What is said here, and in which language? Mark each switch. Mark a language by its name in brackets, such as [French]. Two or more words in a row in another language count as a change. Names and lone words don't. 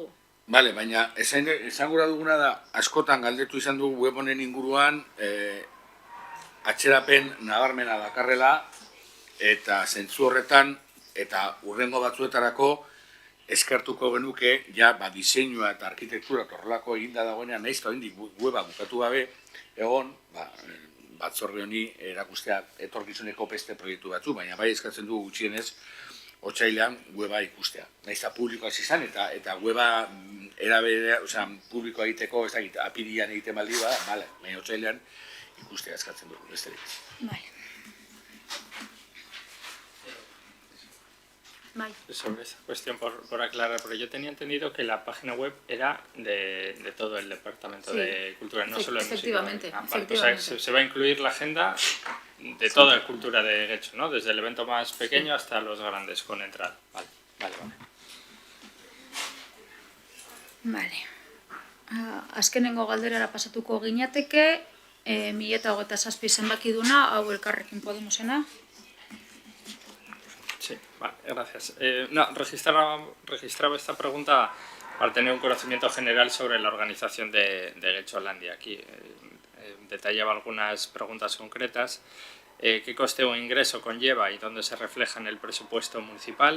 [Basque] Bale, baina esan gura duguna da, askotan galdetu izan dugu web honen inguruan, atxerapen nabarmena dakarrela, eta zentzu horretan, eta hurrengo batzuetarako, eskertuko genuke, ja, diseinua eta arkitektura horrelako eginda dagoenean, nahiz eta oraindik weba bukatu gabe, egon, batzorde honi erakustea etorkizuneko beste proiektu batzu, baina bai eskatzen dugu gutxienez otsailean weba ikustea. Nahiz eta publikoa izan eta weba publikoa egiteko, ez dakit, apirian egiten baldi bada, baina otsailean ikustea eskatzen dugu, besterik. Bai. [Spanish] Sobre esa cuestión, por aclarar, porque yo tenía entendido que la página web era de todo el Departamento de Cultura, no solo el museo. Efectivamente. O sea, se va a incluir la agenda de toda la cultura de Getxo, ¿no? Desde el evento más pequeño hasta los grandes, con entrada. Vale. [Basque] Azkenengo galderara pasatuko ginateke, 2027 zenbakiduna, hau Elkarrekin Podemosena. [Spanish] Sí, vale, gracias. Registraba esta pregunta para tener un conocimiento general sobre la organización de Getxolandia. Aquí detallaba algunas preguntas concretas. ¿Qué coste o ingreso conlleva y dónde se refleja en el presupuesto municipal?